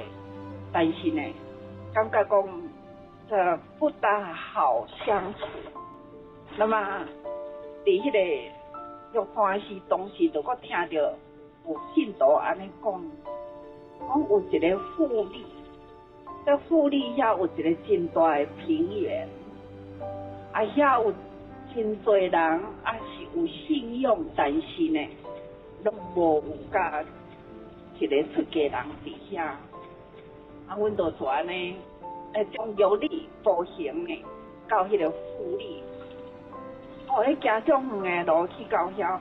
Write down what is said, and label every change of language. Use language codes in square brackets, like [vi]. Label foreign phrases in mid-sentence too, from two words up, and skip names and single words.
[nan] 但是呢，感觉讲这不大好相处。那么，伫迄个玉山寺当时，就我听到有信徒安尼讲，讲有一个富里，在富里遐有一个真大的平原，啊遐有真多人啊是有信仰，但是呢，拢无有甲一个出家人伫遐。啊，阮就安尼，从玉里步行呢，到迄个富里，迄行种远的路去到遐。